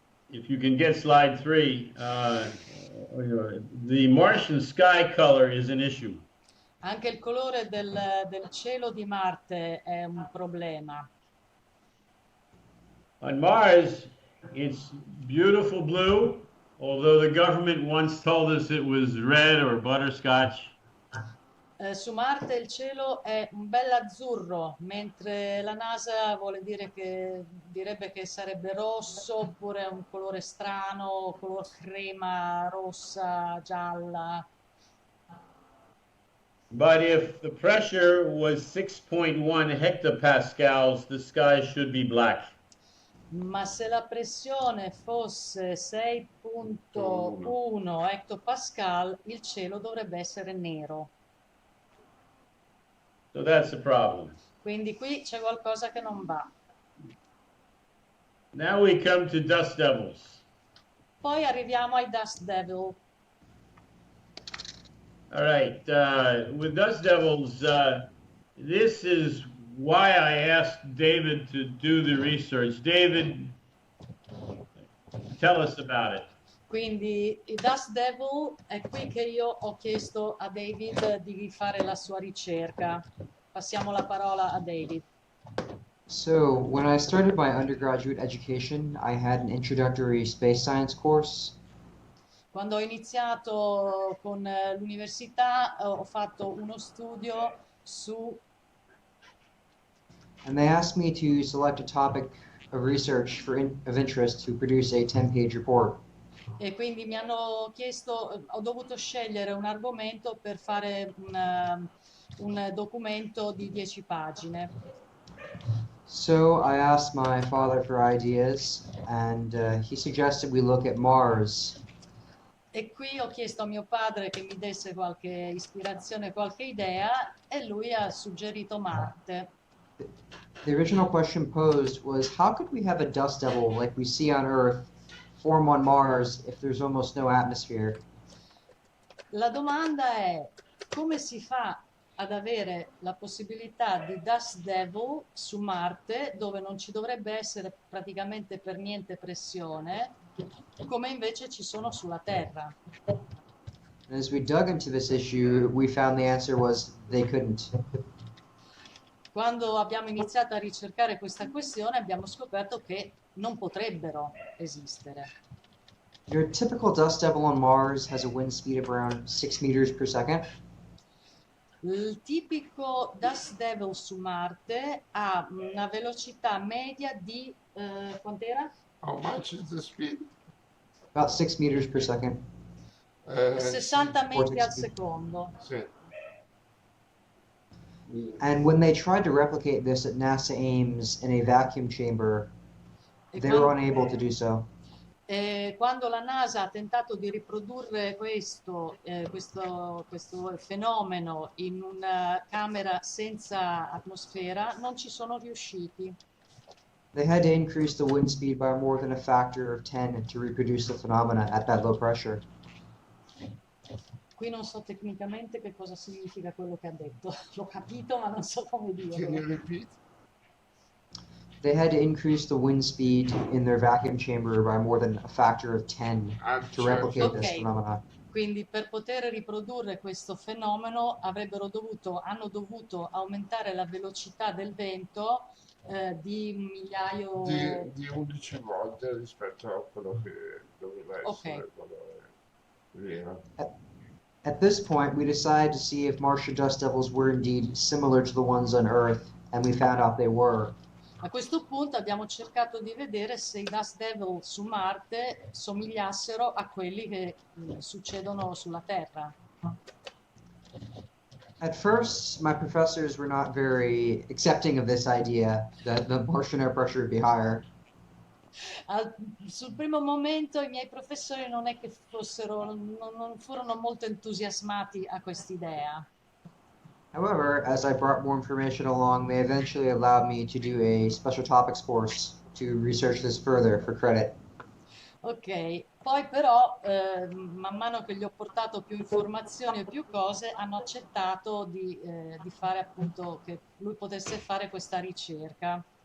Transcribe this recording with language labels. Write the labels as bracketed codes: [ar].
[en] If you can get slide 3, the Martian sky color is an issue. [it] Anche il colore del cielo di Marte è un problema. [en] On Mars, it's beautiful blue, although the government once told us it was red or butterscotch. [it] Su Marte il cielo è un bel azzurro, mentre la NASA direbbe che sarebbe rosso, oppure un colore strano, color crema, rossa, gialla. [en] But if the pressure was 6.1 hectopascals, the sky should be black. [it] Ma se la pressione fosse 6,1 hectopascal, il cielo dovrebbe essere nero. [en] So that's the problem. [it] Quindi qui c'è qualcosa che non va. [en] Now we come to dust devils. [it] Poi arriviamo ai dust devil. [en] All right, with dust devils, this is why I asked David to do the research. David, tell us about it. [it] Quindi i dust devil è qui che io ho chiesto a David di fare la sua ricerca. Passiamo la parola a David. [en] So, when I started my undergraduate education, I had an introductory space science course. [it] Quando ho iniziato con l'università ho fatto uno studio su [en] And they asked me to select a topic of research of interest to produce a 10-page report. [it] e quindi mi hanno chiesto, ho dovuto scegliere un argomento per fare un documento di 10 pagine. [en] So I asked my father for ideas, and he suggested we look at Mars. [it] E qui ho chiesto a mio padre che mi desse qualche ispirazione, qualche idea, e lui ha suggerito Marte. [en] The original question posed was, how could we have a dust devil like we see on Earth form on Mars if there's almost no atmosphere? [it] La domanda è: come si fa ad avere la possibilità di dust devil su Marte, dove non ci dovrebbe essere praticamente per niente pressione, come invece ci sono sulla Terra? [en] And as we dug into this issue, we found the answer was they couldn't. [it] Quando abbiamo iniziato a ricercare questa questione abbiamo scoperto che non potrebbero esistere. [en] Your typical dust devil on Mars has a wind speed of around 6 meters per second. [it] Il tipico dust devil su Marte ha una velocità media di quant'era? [en] How much is the speed? About 6 meters per second. [it] 60 metri al [en] Vortex speed. [it] secondo. Sì. [en] And when they tried to replicate this at NASA Ames in a vacuum chamber, they were unable to do so. [it] Quando la NASA ha tentato di riprodurre questo fenomeno in una camera senza atmosfera, non ci sono riusciti. [en] They had to increase the wind speed by more than a factor of 10 to reproduce the phenomena at that low pressure. [it] Qui non so tecnicamente che cosa significa quello che ha detto. L'ho capito, ma non so come [en] Can you [it] dirlo. [en] repeat? They had to increase the wind speed in their vacuum chamber by more than a factor of 10 to replicate this Ok. phenomena. [it] Quindi per poter riprodurre questo fenomeno hanno dovuto aumentare la velocità del vento di un migliaio Di 11 volte rispetto a quello che doveva essere Ok. quello vero. [en] At this point, we decided to see if Martian dust devils were indeed similar to the ones on Earth, and we found out they were. [it] A questo punto abbiamo cercato di vedere se i dust devil su Marte somigliassero a quelli che succedono sulla Terra. [en] At first, my professors were not very accepting of this idea that the Martian air pressure would be higher. [it] Sul primo momento i miei professori non è che non furono molto entusiasmati a quest'idea. [en] However, as I brought more information along, they eventually allowed me to do a special topics course to research this further for credit. [it] Ok, poi però man mano che gli ho portato più informazioni e più cose, hanno accettato di fare appunto che lui potesse fare questa ricerca.